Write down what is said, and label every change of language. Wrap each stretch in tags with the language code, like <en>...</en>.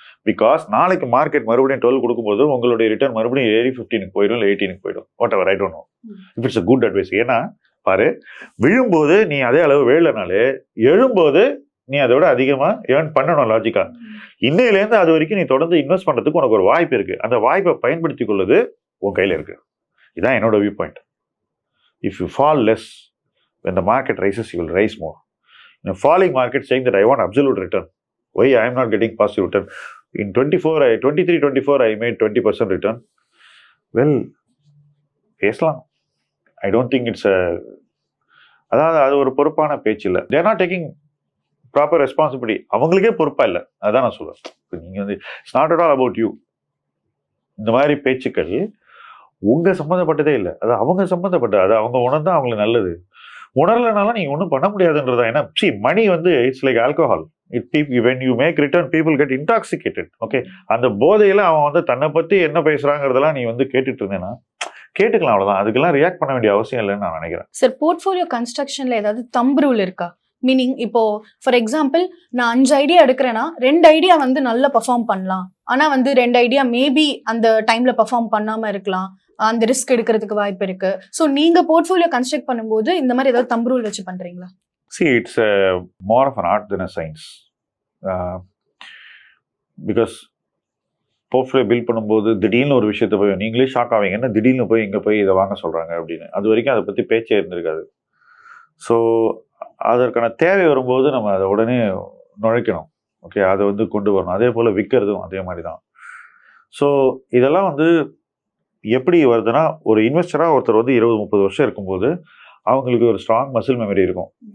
<ta>Because நாளைக்கு market மறுபடியும் 12 கொடுக்கும்போது உங்களுடைய ரிட்டர்ன் மறுபடியும் ஏறி 15க்கு போயிடும், இல்லை 18க்கு போயிடும்,</ta> <en>Whatever, I don't know if it's a good advice.</en> <ta>ஏன்னா பாரு, விழும்போது நீ அதே அளவு விழலனாலே எழும்போது நீ அதை விட அதிகமாக ஏர்ன் பண்ணணும். லாஜிக்கா இன்னையிலேருந்து அது வரைக்கும் நீ தொடர்ந்து இன்வெஸ்ட் பண்ணுறதுக்கு உனக்கு ஒரு வாய்ப்பு இருக்கு. அந்த வாய்ப்பை பயன்படுத்தி கொள்வது உன் கையில் இருக்கு. இதுதான் என்னோட view point.</ta> <en>If you fall less when the market rises, you will rise more. In a falling market, saying that I want absolute return, why I am not getting positive return? In 23-24 I made 20% return. Well,</en> <ta>பேசலாம்.</ta> <en>I don't think it's a,</en> <ta>அதாவது அது ஒரு பொறுப்பான பேச்சு இல்லை.</ta> <en>They are not taking proper responsibility.</en> <ta>அவங்களுக்கே பொறுப்பா இல்லை, அதான் நான் சொல்லுவேன். நீங்க வந்து</ta> <en>it's not at all about you.</en> <ta>இந்த மாதிரி பேச்சுக்கள் உங்க சம்மந்தப்பட்டதே இல்லை, அது அவங்க சம்மந்தப்பட்டது. அது அவங்க உணர்ந்தா அவங்களுக்கு நல்லது, உணரலனாலும் நீங்க ஒன்றும் பண்ண முடியாதுன்றதா. ஏன்னா மணி வந்து</ta> <en>It's like alcohol. when you make return, people get intoxicated.</en> <ta>Okay, அந்த போதையில அவன் வந்து தன்னை பத்தி என்ன பேசுறாங்கிறதெல்லாம் நீ வந்து கேட்டுட்டு இருந்தேன்னா கேட்டுக்கலாம், அவ்வளவுதான். அதுக்கெல்லாம் ரியாக்ட் பண்ண வேண்டிய அவசியம் இல்லைன்னு நான் நினைக்கிறேன். சார், போர்ட்ஃபோலியோ கன்ஸ்ட்ரக்ஷன்ல ஏதாவது தம்ப் ரூல் இருக்கா? மீனிங், இப்போ ஃபார் எக்ஸாம்பிள் நான் 5 ஐடியா எடுக்கிறேன்னா 2 ஐடியா வந்து நல்லா பெர்ஃபார்ம் பண்ணலாம், ஆனா வந்து 2 ஐடியா மேபி அந்த டைம்ல பெர்ஃபார்ம் பண்ணாம இருக்கலாம், அந்த ரிஸ்க் எடுக்கிறதுக்கு வாய்ப்பு இருக்கு. ஸோ நீங்க போர்ட்ஃபோலியோ கன்ஸ்ட்ரக்ட் பண்ணும்போது இந்த மாதிரி ஏதாவது தம்ப் ரூல் வச்சு பண்றீங்களா?</ta> <en>See, it's more of an art than a science.</en> <ta>Because portfolio build பண்ணும்போது திடீர்னு ஒரு விஷயத்தை போய் நீங்களே ஷாக் ஆவீங்க, என்ன திடீர்னு போய் இங்கே போய் இதை வாங்க சொல்கிறாங்க அப்படின்னு. அது வரைக்கும் அதை பற்றி பேச்சே இருந்திருக்காது. ஸோ அதற்கான தேவை வரும்போது நம்ம அதை உடனே நுழைக்கணும். ஓகே, அதை வந்து கொண்டு வரணும். அதே போல் விற்கிறதும் அதே மாதிரி தான். ஸோ இதெல்லாம் வந்து எப்படி வருதுன்னா, ஒரு இன்வெஸ்டராக ஒருத்தர் வந்து 20-30 வருஷம் இருக்கும்போது அவங்களுக்கு ஒரு ஸ்ட்ராங் மசில் மெமரி இருக்கும்.</ta>